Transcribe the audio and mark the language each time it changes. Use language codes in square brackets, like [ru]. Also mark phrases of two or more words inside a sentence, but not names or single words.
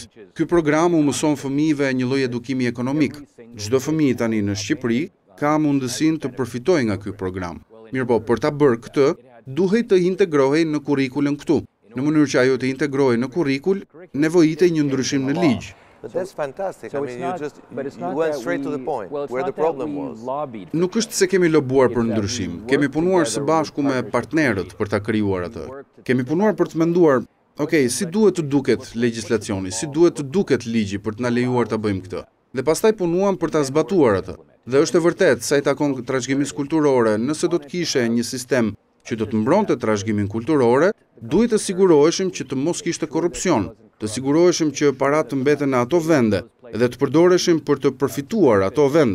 [sq] Ky program u mëson fëmijëve një lloj edukimi ekonomik. Çdo fëmijë tani në Shqipëri ka mundësinë të përfitojë nga ky program. Mirpo, për ta bërë këtë, duhet të integrohej në kurrikulën këtu. Në mënyrë që ajo të integrohej në kurrikul, nevojitej një ndryshim në ligj. [en] But that's fantastic. I mean, you went straight to the point where the problem was. [sq] Nuk është se kemi lobuar për ndryshim. Kemi punuar së bashku me partnerët për ta krijuar atë. Kemi punuar për të menduar, si duhet të duket legjislacioni, si duhet të duket ligji për të na lejuar ta bëjmë këtë. Dhe pastaj punuam për ta zbatuar atë. Dhe është e vërtetë, sa i takon trashëgimisë kulturore, nëse do të kishe një sistem që do të mbronte trashëgimin kulturore, duhet të siguroheshim që të mos kishte korrupsion, të siguroheshim që paratë të mbeten në ato vende dhe të përdoreshim për të përfituar ato vende.